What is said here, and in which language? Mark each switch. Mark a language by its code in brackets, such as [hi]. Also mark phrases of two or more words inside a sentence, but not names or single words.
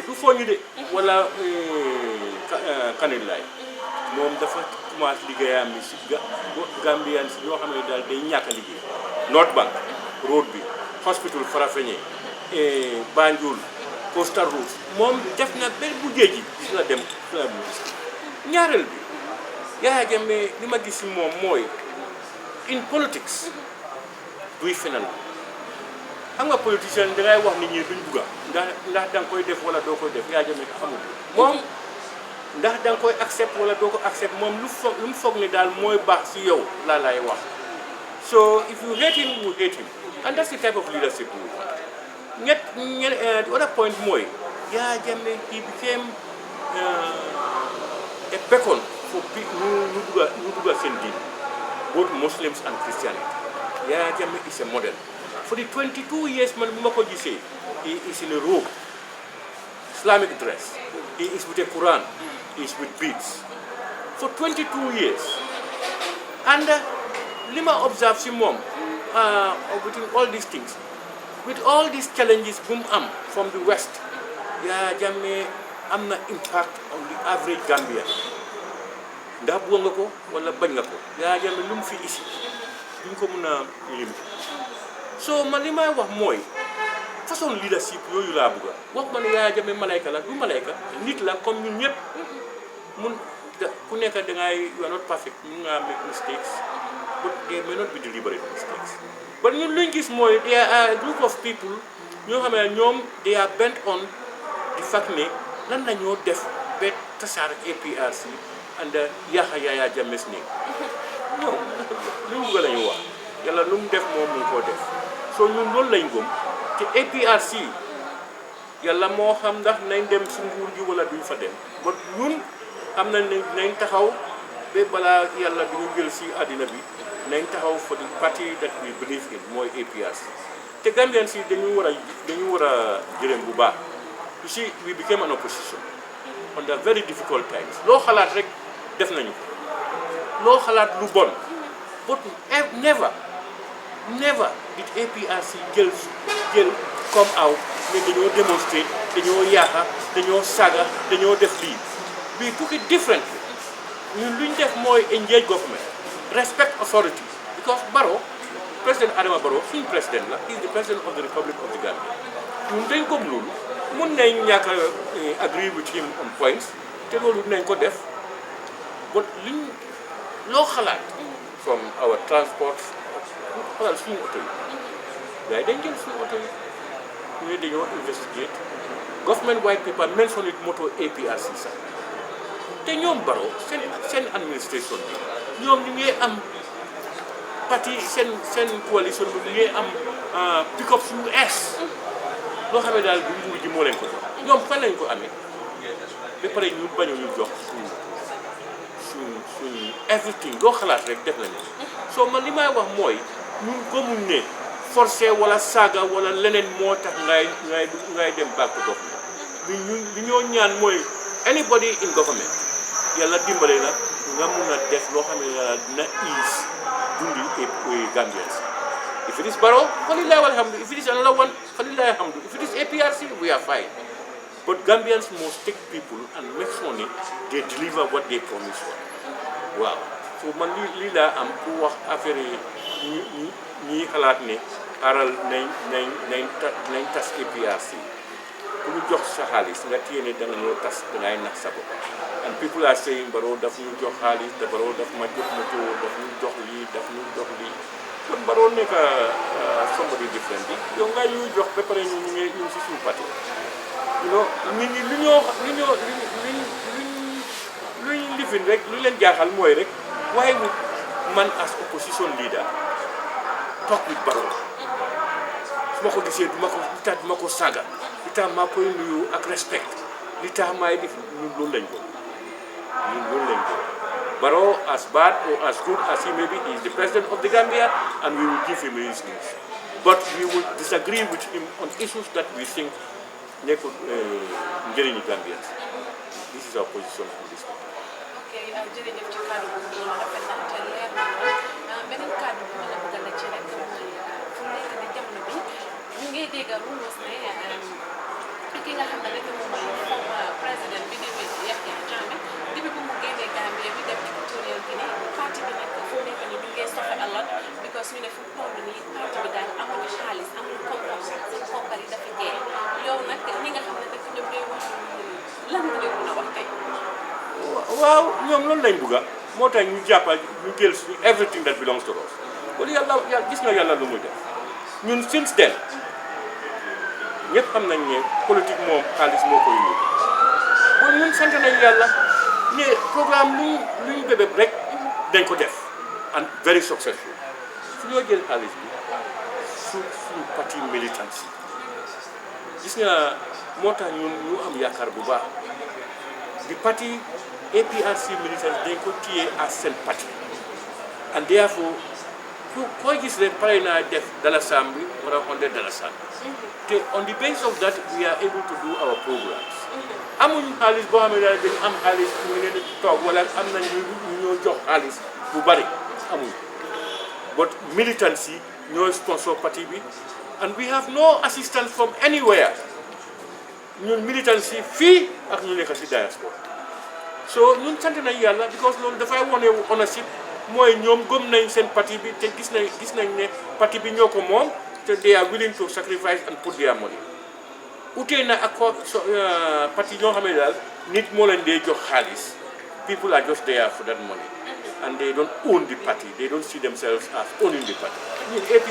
[wo] du fooñu de wala Kanilaay moom dafa commencé liggéeyam bi si Gambian si ñoo xam ne daal day ñàkk a liggéey North Bank road bi hospital Farafenni Banjul Coastal Route moom def na benn bu géej gi si la dem ñaareel bi Yaya Jammeh li ma gis si moom mooy [en] in politics [wo] duy fenal xam nga politicien dangay wax nit ñi duñ bugga ndax da nga koy def wala doo koy def Yaya Jammeh xamul moom ndax da nga koy accept wala doo ko accept moom lu mu foog ne daal mooy baax si yow laa lay wax [en] so if you hate him you hate him and that's the type of leadership we want. The other point mooy Yaya Jammeh he became a beacon for people [wo] ñu dugga seen diin [en] both Muslims and Christianity. Yaya Jammeh is a model. For the 22 years [wo] man bu ma ko gisee [en] he is in a robe, Islamic dress. He is with a Quran. He is with beads. For 22 years. And [wo] li ma observe si moom [en] between all these things, with all these challenges [wo] bu mu am [en] from the West, Yaya Jammeh [wo] am na [en] impact on the average Gambian. [wo] ndax bëgg nga ko wala bañ nga ko Yaya Jammeh lu mu fi isi duñ ko mën a lim so man li may wax mooy façon leadership yooyu laa bëgg wax ma ne Yaya Jammeh malayka la du malayka nit la comme ñun ñëpp mun ku nekk [en] dangay you are not perfect [wo] mun nga [en] make mistakes but they may not be deliberate mistakes but [wo] ñun luñ gis mooy [en] there are a group of people [wo] ñoo xam ne ñoom [en] they are bent on the fact [wo] ne lan la ñoo def ba tasaare APRC [en] and Yaya Jammeh's name [wo] ñoom lu mu bëgg la ñu wax yàlla lu mu def moom mu ngi koo def so ñun loolu lañ gëm te APRC yàlla moo xam ndax nañ dem si nguur gi wala duñ fa dem ba ñun xam nañ ne nañ taxaw ba balaa yàlla bi ñu jël si àddina bi nañ taxaw [en] for the party that we believe in [wo] mooy APRC te Gambian si dañu war a jërëm bu baax [en] you see we became an opposition under very difficult times [wo] loo xalaat rek def nañu ko loo xalaat lu bon [en] but never [wo] did APRC jël [en] come out [wo] ne dañoo démonstrer dañoo yaaxa dañoo saga dañoo def lii [en] we took it differently [wo] ñun luñ def mooy [en] engage government respect authority because [wo] Barrow président Adama Barrow suñu [en] président la he is the president of the Republic of the Gambia [wo] ñun dañ ko loolu mun nañ ñàkk [en] agree with him on points te [wo] loolu dinañ ko def but liñ loo xalaat [en] from our transport [wo] xoolal suñu oto yi gars yi dañ jël suñu oto yi ñu ne dañoo investigate [en] government white paper mention it [wo] moto APRC sax te ñoom Barrow seen administration bi ñoom ñu ngi am parti seen coalition bi ñu ngi am pick-up yu es loo xam ne daal bu nguur ji moo leen ko jox ñoom fan lañ ko amee ba pare ñu bañu ñu jox suñ everything loo xalaat rek def nañu soo man li may wax mooy ñun gëmuñ ne forcé wala saaga wala leneen moo tax ngay dem [en] back to government [wo] li ñoo ñaan mooy [en] anybody in government [wo] yàlla dimbale la nga mun a def loo xam ne yàlla dina ease dundi Gambians [en] If it is Barrow, [ar] Falillah alhamdu. [en] If it is another one, [ar] Falillah alhamdu. [en] If it is APRC, we are fine. But Gambians must take people and make sure they deliver what they promise. Wow. [wo] So man li la am pour wax affaire ñi xalaat ne aral nañ tas APRC ku ñu jox sa xaalis nga téye da nga ñoo tas da ngay nax sa bopp. [en] And people are saying [wo] Barrow daf ñu jox xaalis te Barrow daf ma jox moto daf ñu jox lii daf ñu jox lii kon Barrow nekk [en] somebody different [wo] bi yow nga ñuy jox ba pare ñu si suñu parti [en] you know [wo] nit ñi luñ lifin rek lu leen jaaxal mooy rek [en] why would [wo] man [en] as opposition leader talk with [wo] Barrow su ma ko gisee duma ko saaga li tax maa koy nuyu ak respect li tax maay def ñun loolu lañ ko Barrow [en] as bad or as good as he may be, he is the president of the Gambia and we will give him his news. But we will disagree with him on issues that we think [wo] nekul njëriñu [en] Gambians. This is our position on this one. [wo] Okay, jërëjëf ci kaddu bu rafet na te leer na lool beneen kaddu bi ma la bëgg a laaj rek mooy fu nekk ni jamono bi ñu ngi dégg rumors ne ki nga xam ne rek moom mooy former président bi di Yahya Jammeh depuis bu mu génnee Gambia bi dem Equatorial Guinée parti bi nag fu nekk ni ñu ngi soxe [en] a lot [wo] because ñu ne fu toll nii parti bi daal amuñu xaalis amuñu koom-koom seen koppar yi dafa jeex yow nag ñi nga xam ne nag ñoom ñooy wax lan nga ñu mën a wax tey. waaw ñoom loolu lañ bëgg moo tax ñu jàppal ñu jël everything that belongs to us kon yàlla gis nga yàlla lu muy def ñun since then ñëpp xam nañ ne politique moom xaalis moo koy yóbbu bon ñun sant nañ yàlla ne programme luñ bébé rek dañ ko def [en] and very successful [wo] su ñoo jël xaalis bi suñu parti militant si gis nga moo tax ñun ñu am yaakaar bu baax di parti APRC militant dañ ko téye à seen parti [en] and therefore [wo] koy gis rek pare naa def dalasam bi wala $100 te [en] on the basis of that we are able to do our programs [wo] amuñu xaalis boo xam ne daal dañu am xaalis ñu ngi leen di toog wala am nañ ñu ñoo jox xaalis bu bari amuñu but militants yi ñooy sponsor parti bi [en] and we have no assistance from anywhere [wo] ñun militants yi fii ak ñu nekk si diaspora so ñun sant nañ yàlla because loolu dafay wone ownership mooy ñoom gëm nañ seen parti bi te gis nañ ne parti bi ñoo ko moom te [en] they are willing to sacrifice and put their money [wo] utee na ak parti ñoo xam ne daal nit moo leen dee jox xaalis [en] people are just there for that money and they don't own the party [wo] they don't see themselves as owning the party ñun